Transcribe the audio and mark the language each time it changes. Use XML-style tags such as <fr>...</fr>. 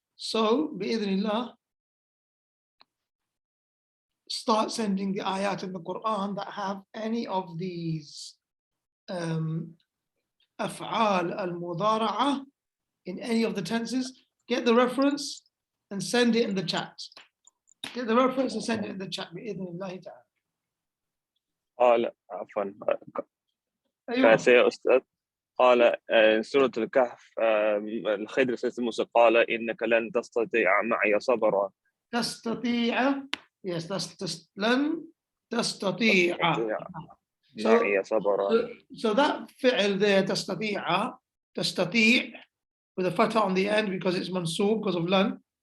<en>So, bi'idhnillah, start sending the ayat in the Quran that have any of these af'al al-mudara'ah in any of the tenses. Get the reference and send it in the chat. Get the reference and send it in the chat.</en> <ar>بإذن تعالى. لا عفوا أيوة. فاسي يا أستاذ قال سورة الكهف الخضر سيد موسى قال إنك لن تستطيع معي صبرا. تستطيع.</ar> <en>Yes, that's</en> <ar>لن تستطيع معي صبرا.</ar> <en>So that fi'l there, تستطيع with a fatha on the end because it's mansoob because of lan.</en>